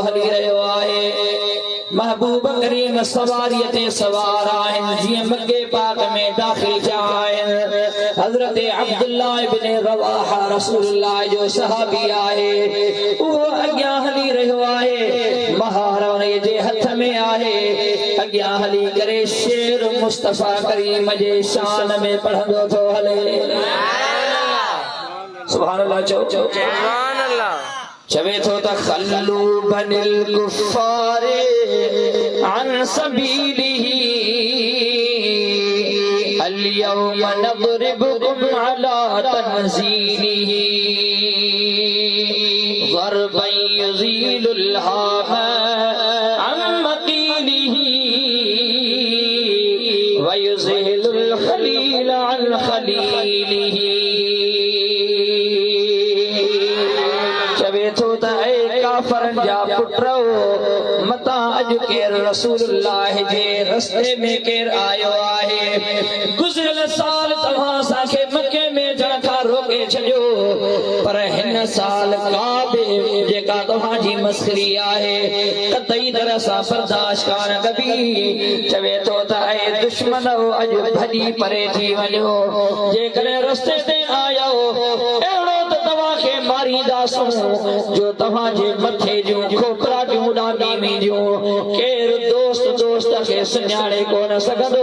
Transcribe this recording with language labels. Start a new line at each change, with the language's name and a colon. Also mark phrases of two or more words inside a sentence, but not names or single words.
Sindhi: हली रहियो आहे महबूब करीम सवारीअ ते सवार आहिनि जीअं मक्के पाक में दाखिल थिया आहिनि हज़रत अब्दुल्लाह इब्न रवाहा रसूलुल्लाह जो सहाबी आहे उहो अॻियां हली रहियो आहे महार जे हथ में आहे अॻियां हली करे शेर मुस्तफा करीम जे शान में पढ़ंदो थो हले
Arabic: سبحان الله चओ سبحان الله
Sindhi: चवे तो
Arabic: خلوا بني الكفار عن سبيله اليوم نضربكم على تنزيله ضربا يزيل الهام عن مقيله ويذهل الخليل عن خليله
Sindhi: काफरन जा पुट्रो मता अज केर रसूलुल्लाह जे रस्ते में केर आयो आहे गुज़िरियल साल तव्हां साखे मक्के में जण खां रोके छॾियो पर हिन साल काबे जेका तव्हां जी मस्खरी आहे कतई तरह सां बर्दाश्त कान कबी चवे तो त ऐ दुश्मन अज भॼी परे थी वञो जेकॾहिं रस्ते ते आयो अहिड़ो ॾेखारींदासूं जो तव्हांजे मथे जूं खोपरा जूं उॾामी जूं केरु दोस्त खे सुञाणे कोन सघंदो।